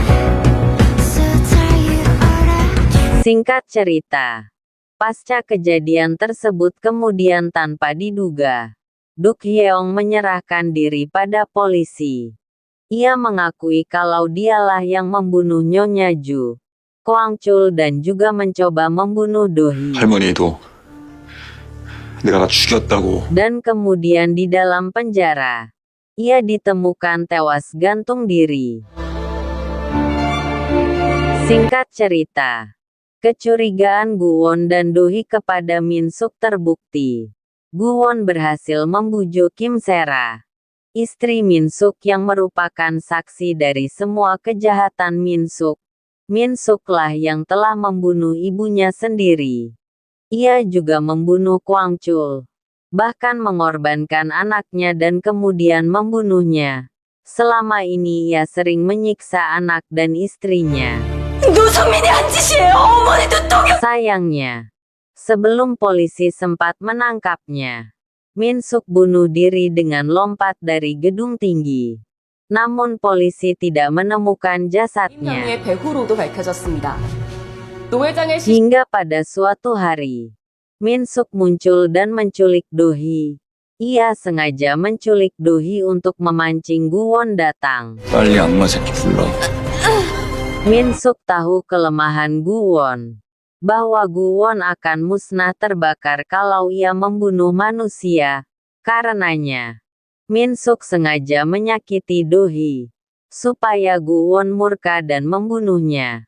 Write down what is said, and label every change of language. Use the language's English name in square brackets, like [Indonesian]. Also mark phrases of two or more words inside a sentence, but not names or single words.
[Indonesian] Singkat cerita, pasca kejadian tersebut kemudian tanpa diduga, Duk Hyeong menyerahkan diri pada polisi. Ia mengakui kalau dialah yang membunuh Nyonya Ju, Kwang-chul dan juga mencoba membunuh Dohee. [Korean] 할머니도 내가 죽였다고. [Indonesian] Dan kemudian di dalam penjara, ia ditemukan tewas gantung diri. Singkat cerita, kecurigaan Guwon dan Dohee kepada Min-suk terbukti. Guwon berhasil membujuk Kim Sera, istri Min-suk yang merupakan saksi dari semua kejahatan Min-suk. Min-suklah yang telah membunuh ibunya sendiri. Ia juga membunuh Kwang Chul, bahkan mengorbankan anaknya dan kemudian membunuhnya. Selama ini ia sering menyiksa anak dan istrinya. [Korean] 노선민이 한 짓이에요. 어머니도 동요. [Indonesian] Sayangnya, sebelum polisi sempat menangkapnya, Min Suk bunuh diri dengan lompat dari gedung tinggi. Namun polisi tidak menemukan jasadnya. [Korean] 임명의 배후로도 밝혀졌습니다. 노 회장의 [Indonesian] Hingga pada suatu hari, Min Suk muncul dan menculik Do-hee. Ia sengaja menculik Do-hee untuk memancing Gu-won datang. [Korean] 빨리 악마 새끼 불러. [Indonesian] Min Suk tahu kelemahan Gu-won, bahwa Gu-won akan musnah terbakar kalau ia membunuh manusia. Karenanya, Min Suk sengaja menyakiti Do-hee, supaya Gu-won murka dan membunuhnya.